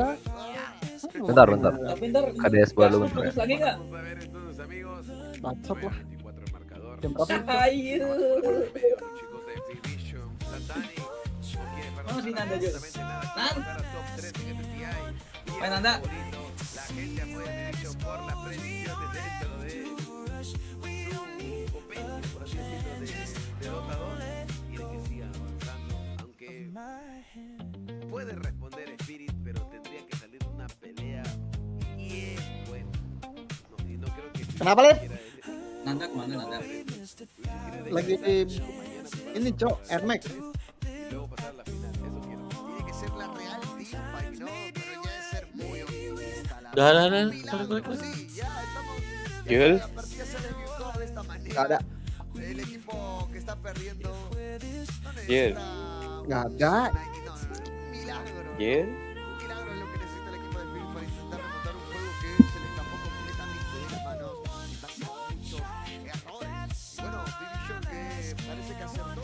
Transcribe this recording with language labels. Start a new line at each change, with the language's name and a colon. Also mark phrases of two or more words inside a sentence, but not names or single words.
Indonesian: Bentar. Tapi ntar KDS baru bentar. putus lagi nggak? Bacot lah. Jam berapa? Ayo. Mana sih Nanda Jul? Nan? Main Nanda.
Spanish: Puede responder Spirit, pero tendría que salir una pelea bien buena. No, y no creo que
Indonesian: Kenapa, Lip? Nanda kemana Nanda? Lagi ini, Cok, Air Max.
Spanish: y luego pasar la final. Eso quiero. Tiene que ser la real
English: team fight,
Spanish: ¿no? Pero ya es ser muy optimista.
Indonesian: Dah.
Spanish: Sí, ya estamos.
Indonesian: Jul.
Spanish: La partida se desvirtuó de esta manera.
Indonesian: Nggak ada.
Spanish: El equipo que está perdiendo no
Indonesian: Jul.
Spanish: necesita
Indonesian: Nggak ada.
Spanish: un milagro.
Indonesian: Jul.
Spanish: Un milagro es lo que necesita el equipo de Spirit para intentar remontar un juego que se le escapó completamente de las manos. Está haciendo muchos errores. Y bueno, Division que parece que acertó.